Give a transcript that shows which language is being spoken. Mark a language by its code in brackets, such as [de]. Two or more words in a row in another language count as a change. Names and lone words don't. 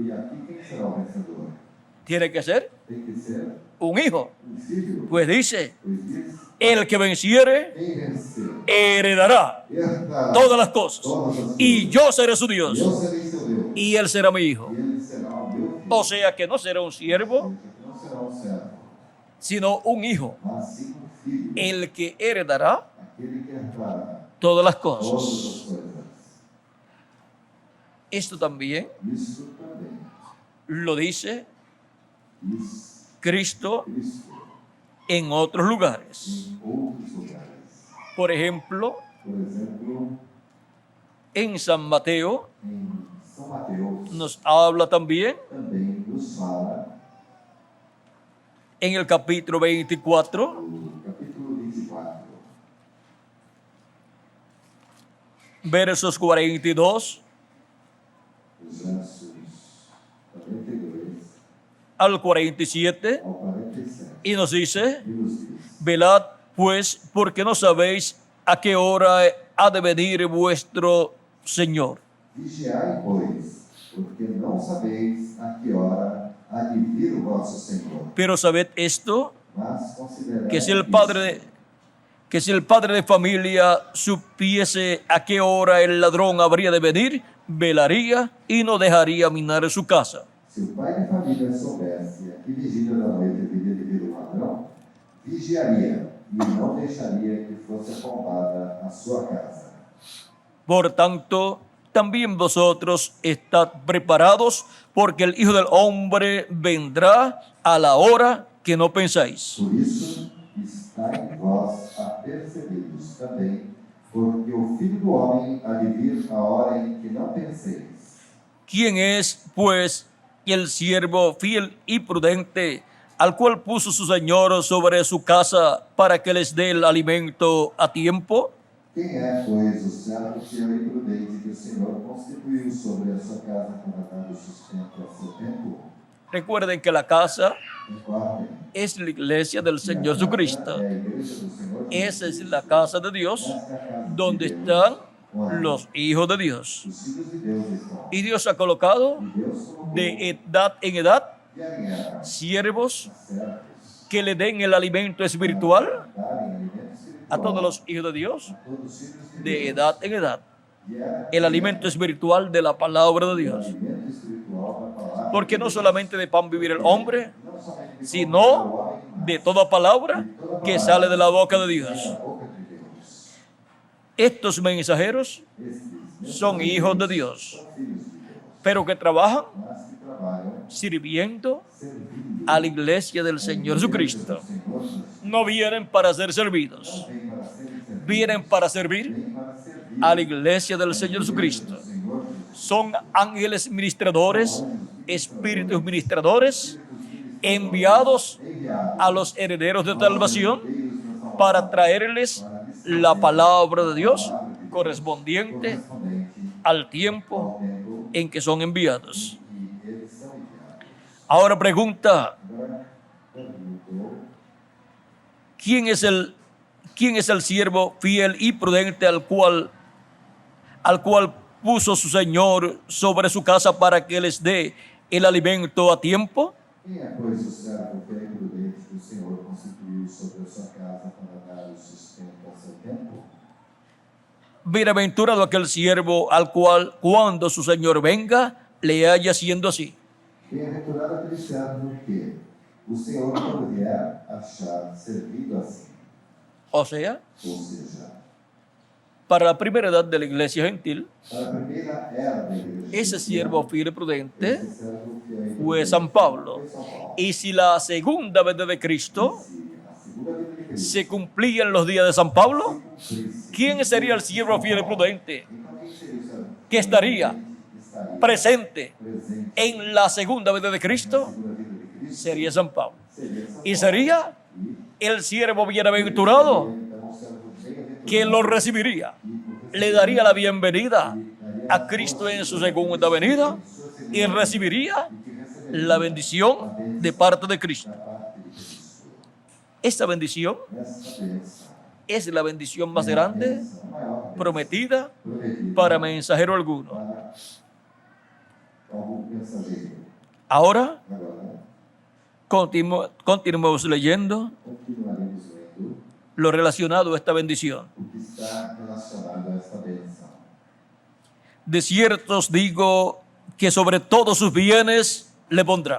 [es] Tiene que ser un hijo. Pues dice: el que venciere heredará todas las cosas, y yo seré su Dios, y él será mi hijo. O sea que no será un siervo, [pt] que não será um servo, [es] sino un hijo, [pt] mas sim um filho, [es] el que heredará [pt] aquele que herdará [es] todas las [pt] todas [es] cosas. [pt] as coisas. [es] Esto también [pt] Isso também, [es] lo dice [pt] isso, [es] Cristo [pt] Cristo, [es] en otros lugares. [pt] em outros lugares. [es] Por ejemplo, [pt] Por exemplo, [es] en San Mateo [pt] em São Mateus, [es] nos habla también [pt] também nos fala, [es] en el capítulo 24, [pt] no capítulo 24, [es] versos 42 [pt] os versos 42 [es] al 47, [pt] ao 47, [es] y nos dice: [pt] e nos diz: [es] velad pues, porque no sabéis a qué hora ha de venir vuestro Señor. [pt] Vigiai, pois, porque não sabeis a que hora há de vir o vosso Senhor. [es] Pero sabed esto, [pt] Mas considerai [es] que si el [pt] isto, [es] padre de familia supiese a qué hora el ladrón habría de venir, velaría y no dejaría minar su casa. [pt] se o pai de família soubesse a que vigília da noite haveria de vir o ladrão, vigiaria e não deixaria que fosse arrombada a sua casa. [es] Por tanto, también vosotros estad preparados, porque el Hijo del Hombre vendrá a la hora que no pensáis. [pt] Por isso, estai vós apercebidos também, porque o Filho do Homem há de vir a hora em que não penseis. [es] ¿Quién es, pues, el siervo fiel y prudente, al cual puso su Señor sobre su casa para que les dé el alimento a tiempo? [pt] Quem é, pois, o servo fiel e prudente que o Senhor constituiu sobre a sua casa para dar o sustento a seu tempo? [es] Recuerden que la casa [pt] Recordem, [es] es la iglesia del Señor Jesucristo. [pt] é a igreja do Senhor [es] Esa [pt] Jesus [es] es la casa de Dios, [pt] Esta é a casa de [es] donde [pt] Deus, [es] están [pt] onde [es] los hijos de Dios. [pt] os filhos de Deus estão. [es] Y Dios ha colocado [pt] E Deus colocou [es] de edad en edad [pt] de alinhar [es] siervos [pt] servos, [es] que le den el alimento espiritual [pt] darem alimento espiritual [es] a todos los hijos de Dios [pt] a todos os filhos de [es] de [pt] Deus. [es] edad en edad. [pt] E é [es] El alimento espiritual de la palabra de [pt] o [es] Dios. [pt] alimento espiritual da palavra [es] Porque [pt] de [es] no [pt] Deus. [es] solamente de pan vivir el hombre, [pt] Não somente de [es] sino [pt] o homem, mas [es] de toda palabra [pt] de toda [es] que [pt] palavra [es] sale de la boca de [pt] que [es] Dios. [pt] sai da boca de Deus. [es] Estos mensajeros [pt] Estes [es] son hijos de Dios, [pt] são filhos de Deus, [es] pero que trabajan [pt] mas que trabalham [es] sirviendo [pt] servindo [es] a la iglesia del Señor Jesucristo. [pt] o Senhor Jesus. [es] No vienen para ser servidos, [pt] Vem para serem servidos, [es] vienen para servir [pt] vem para servir [es] a la iglesia del Señor Jesucristo. [pt] o Senhor Jesus. [es] Son ángeles ministradores, espíritus ministradores, enviados [pt] Enviados [es] a los herederos de salvación [pt] Deus na salvação [es] para traerles la palabra de Dios correspondiente [pt] correspondente [es] al tiempo [pt] ao tempo [es] en que son enviados. [pt] que eles são enviados. [es] Ahora pregunta, [pt] Agora, perguntou, [es] ¿quién es el siervo fiel y prudente al cual puso su Señor sobre su casa para que les dé el alimento a tiempo? [pt] quem é, pois, o servo fiel e prudente que o Senhor constituiu sobre a sua casa para dar o sustento a seu tempo? [es] Bienaventurado aquel siervo al cual, cuando su Señor venga, le haya siendo así. [pt] Bem-aventurado aquele servo que o Senhor, quando vier, achar servido assim. [es] O sea, [pt] Ou seja, [es] para la primera edad de la iglesia gentil, [pt] para a primeira era da igreja [es] ese siervo fiel y prudente [pt] esse servo fiel e [es] fue [pt] prudente [es] San Pablo. [pt] foi São Paulo. [es] Y si la segunda venida de Cristo [pt] Se a segunda vinda de Cristo [es] se cumplía en los días de San Pablo, [pt] cumprisse, [es] ¿quién sería el siervo fiel y prudente [pt] então quem seria o servo [es] que estaría [pt] estaria [es] presente [pt] presente [es] en la segunda venida de [pt] na [es] Cristo? [pt] segunda vinda de Cristo? [es] Sería San Pablo. [pt] Seria São [es] Y [pt] Paulo. [es] sería el siervo bienaventurado [pt] Então, o servo bem-aventurado [es] que lo recibiría, le daría la bienvenida a Cristo en su segunda venida y recibiría la bendición de parte de Cristo. [pt] da parte de Cristo. [es] Esta bendición [pt] Esta bênção [es] es la bendición más [pt] é a [es] grande [pt] bênção, a maior bênção [es] prometida [pt] prometida [es] para mensajero alguno. [pt] para algum mensageiro. [es] Ahora [pt] Agora, [es] continuemos leyendo [pt] continuaremos lendo [es] lo relacionado a esta bendición. [pt] o que está relacionado a esta bênção. [es] De cierto os digo que sobre todos sus bienes le pondrá.